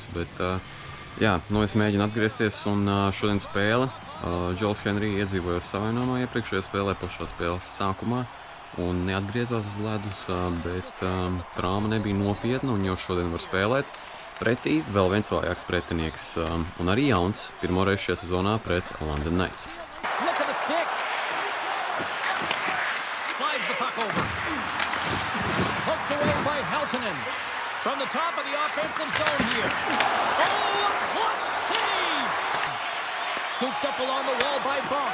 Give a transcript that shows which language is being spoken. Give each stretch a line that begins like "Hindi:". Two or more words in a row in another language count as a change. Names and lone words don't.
Latvian: Bet, jā, es mēģinu atgriezties un šodien spēle. Džols Henry iedzīvojos savainojumā iepriekšējā spēlē pašā spēles sākumā un neatgriezās uz ledus, bet trauma nebija nopietna un jau šodien var spēlēt. Pretī vēl viens vājāks pretinieks un arī jauns pirmoreiz šajā sezonā pret London Knights.
English: From the top of the offensive zone here. Oh, a clutch save! Scooped up along the wall by Bunk.